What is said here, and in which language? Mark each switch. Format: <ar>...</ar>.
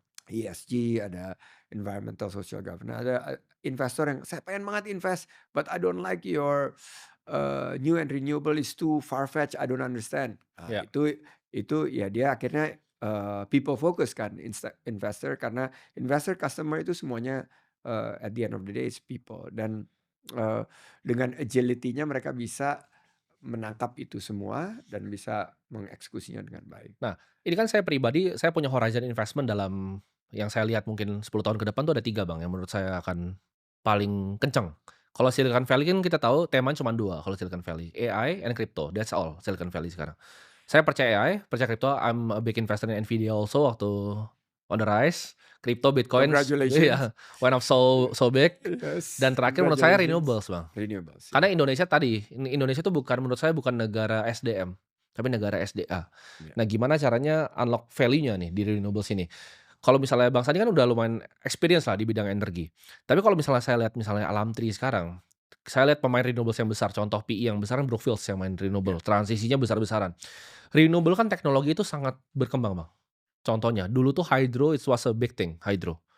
<id>ESG, ada environmental social governance, ada investor yang, "Saya pengen banget invest,</id> <en>but I don't like your, new and renewable is too far-fetched, I don't understand."</en> <id>Iya, Itu ya dia akhirnya,</id> <en>people focus</en> <id>kan investor, karena investor customer itu semuanya,</id> <en>at the end of the day is people</en> <id>dan, eee, dengan agility-nya mereka bisa menangkap itu semua dan bisa mengeksekusinya dengan baik. nah, ini kan saya pribadi, saya punya horizon investment dalam yang saya lihat mungkin 10 tahun ke depan tuh ada 3 Bang, yang menurut saya akan paling kenceng. Kalau Silicon Valley kan kita tahu temanya cuma 2 kalau Silicon Valley,</id> <en>AI and crypto, that's all Silicon Valley</en> <id>sekarang. Saya percaya AI, percaya crypto,</id> <en>I'm a big investor in Nvidia also</en> <id>waktu</id> <en>on the rise,</en> <id>crypto, Bitcoins,</id> <en>Congratulations. iya, went up so big. Dan Yes,</en> <id>terakhir menurut saya</id> <en>congratulations.</en> <id>renewables Bang. Renewables, Karena ya. Indonesia tadi, Indonesia itu bukan menurut saya bukan negara SDM, tapi negara SDA. Ya. Nah, gimana caranya unlock value-nya nih di renewables ini? Kalau misalnya Bang Sandi kan udah lumayan experience lah di bidang energi. Tapi kalau misalnya saya lihat misalnya Alamtri sekarang, saya lihat pemain renewables yang besar, contoh PI yang besar kan Brookfield yang main Ya. renewable, transisinya besar-besaran. Renewable kan teknologi itu sangat berkembang, Bang. Contohnya, dulu tuh</id> <en>hydro it was a big thing, hydro.</en>